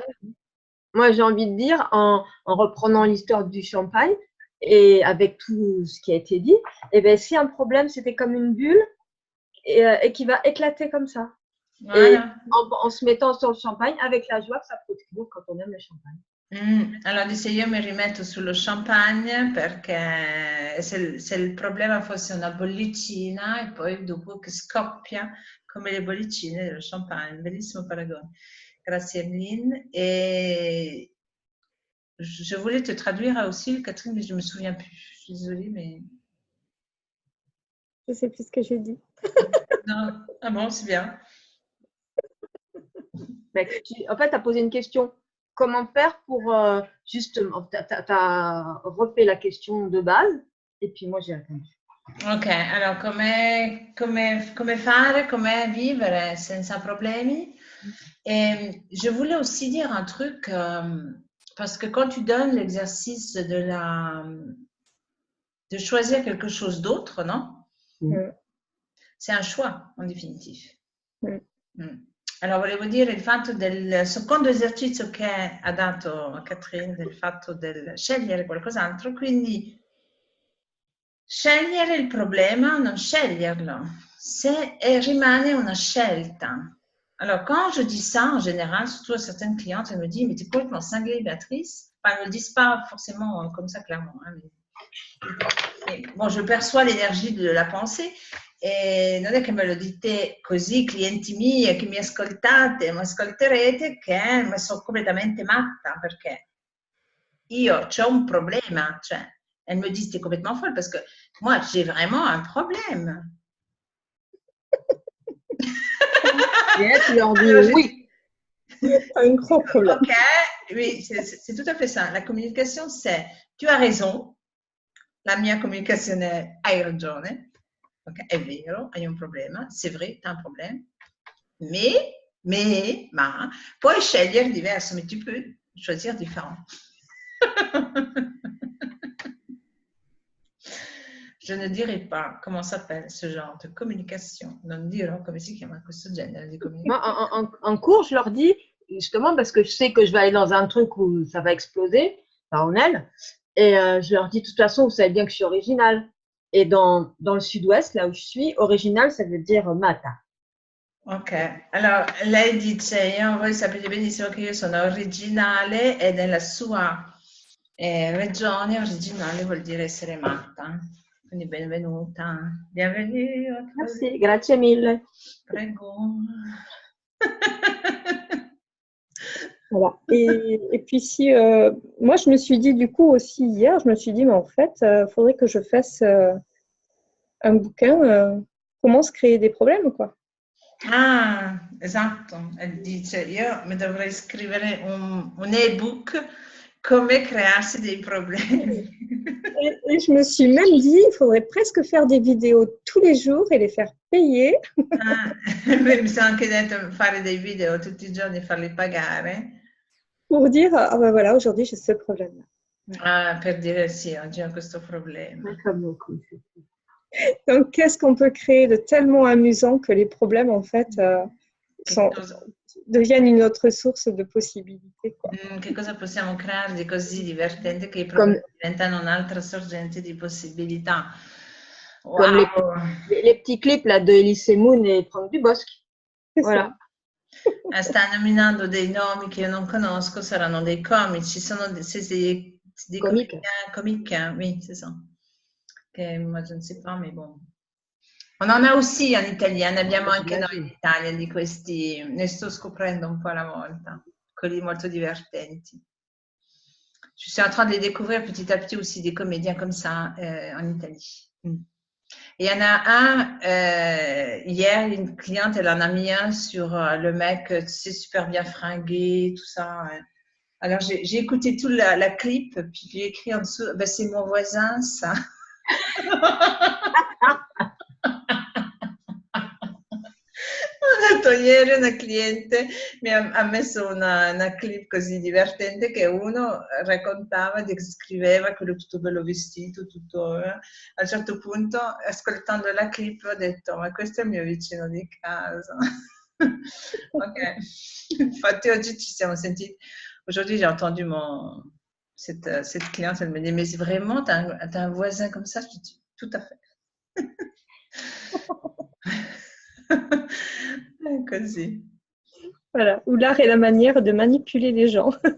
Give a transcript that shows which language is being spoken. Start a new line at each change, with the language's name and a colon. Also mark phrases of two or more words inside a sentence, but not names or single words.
French: Moi, j'ai envie de dire, en reprenant l'histoire du champagne et avec tout ce qui a été dit, eh bien, si un problème, c'était comme une bulle et qui va éclater comme ça. Voilà. Et en se mettant sur le champagne avec la joie que ça procure quand on aime le champagne.
Italian: Allora dice io mi rimetto sullo champagne perché se il problema fosse una bollicina e poi dopo che scoppia come le bollicine dello champagne, bellissimo paragone. Grazie Emeline.
French: Et je voulais te traduire aussi, Catherine, mais je ne me souviens plus. Je suis désolée, mais... Je ne sais plus ce que j'ai dit. Non. Ah bon, c'est bien. En fait, tu as posé une question. Comment faire pour justement, tu as refait la question de base et puis moi j'ai répondu.
Italian: Ok, alors come fare, come vivere senza problemi.
French: Et je voulais aussi dire un truc, parce que quand tu donnes l'exercice de choisir quelque chose d'autre, non? C'est un choix, en définitive.
Italian: Allora, volevo dire il fatto del secondo esercizio che ha dato Catherine, del fatto del scegliere qualcos'altro, quindi scegliere il problema, non sceglierlo, se rimane una scelta.
French: Alors, quand je dis ça, en général, surtout à certaines clientes, elles me disent « Mais tu es complètement cinglée, Béatrice ». Enfin, elles ne me le disent pas forcément comme ça, clairement. Hein, mais bon, je perçois l'énergie de la pensée.
Italian: E non è che me lo dite così, clienti miei che mi ascoltate, mi ascolterete, che mi sono completamente matta perché io ho un problema, cioè,
French: elles me disent t'es complètement folle parce que moi j'ai vraiment un problème. Et tu leur dis oui. Un gros problème. Ok, oui, c'est tout à fait ça. La communication, c'est tu as raison,
Italian: la mia communicazione hai ragione. Okay, è vero, hai un problema,
French: c'est vrai, tu as un problème,
Italian: ma, puoi scegliere diverso,
French: mais tu peux choisir différent. Je ne dirai pas comment s'appelle ce genre de communication,
Italian: non dirò come si chiama questo genere di communication.
French: Moi, en cours, je leur dis, justement, parce que je sais que je vais aller dans un truc où ça va exploser, en elle, et je leur dis, de toute façon, vous savez bien que je suis originale. Et dans le sud-ouest, là où je suis, original, ça veut dire matta.
Italian: Ok, allora lei dice, voi sapete benissimo che io sono originale e nella sua regione originale vuol dire essere matta. Quindi benvenuta,
French: bienvenue. Merci,
Italian: grazie mille. Prego.
French: Voilà. Et puis si, moi je me suis dit du coup aussi hier, je me suis dit mais en fait, faudrait que je fasse un bouquin, comment se créer des problèmes quoi.
Italian: Ah, esatto. E dice, io mi dovrei scrivere un ebook come crearsi dei problemi.
French: Et je me suis même dit, il faudrait presque faire des vidéos tous les jours et les faire payer
Italian: Ah, mi sono anche detto fare dei video tutti i giorni, farli pagare,
French: pour dire, ah ben voilà, aujourd'hui j'ai ce problème-là.
Italian: per dire sì, oggi ho questo problema.
French: Comme beaucoup. Donc, qu'est-ce qu'on peut créer de tellement amusant que les problèmes, en fait,
Italian: Che cosa,
French: deviennent une autre source de possibilités, quoi.
Italian: che cosa possiamo creare di così divertente che i
French: Comme,
Italian: problemi diventano un'altra sorgente di possibilità?
French: comme Wow! les petits clips là, de Elise Moon et Franck Dubosc. C'est Voilà.
Italian: Sta nominando dei nomi che io non conosco, saranno dei comici, sono des
French: Comique. comiques, oui, c'est ça. Che moi je ne sais pas, mais bon. On en a aussi
Italian: in Italia, ne abbiamo anche noi in Italia di questi, ne sto scoprendo un po' alla volta, quelli molto divertenti.
French: Je suis en train de les découvrir petit à petit aussi, des comédiens comme ça en Italie. Et il y en a un, hier, une cliente, elle en a mis un sur le mec, tu sais, super bien fringué, tout ça. Alors, j'ai écouté tout la clip, puis j'ai écrit en dessous, ben, c'est mon voisin, ça. Ho detto ieri una cliente mi ha messo una clip così divertente che uno raccontava, descriveva quello tutto bello vestito, tutto. A un certo punto, ascoltando la clip, ho detto, ma questo è il mio vicino di casa. Ok, infatti oggi ci siamo sentiti. Aujourd'hui, j'ai entendu cette cliente, elle me dit, mais vraiment, t'as un voisin comme ça? Je dis, tout à fait. Così. Voilà, où l'art est la manière de manipuler les gens.